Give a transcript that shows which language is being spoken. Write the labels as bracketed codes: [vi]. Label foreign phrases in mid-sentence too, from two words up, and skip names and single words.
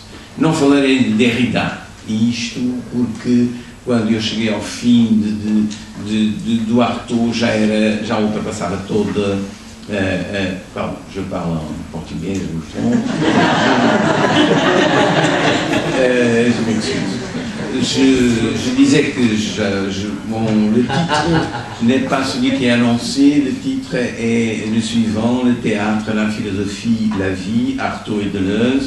[pt] Não falarei de Derrida, isto porque quando eu cheguei ao fim do Artaud já ultrapassava toda [fr] je parle en portugais, je m'excuse. Je disais que le titre n'est pas celui qui est annoncé, le titre est le suivant: le théâtre, la philosophie, la vie, Artaud et Deleuze.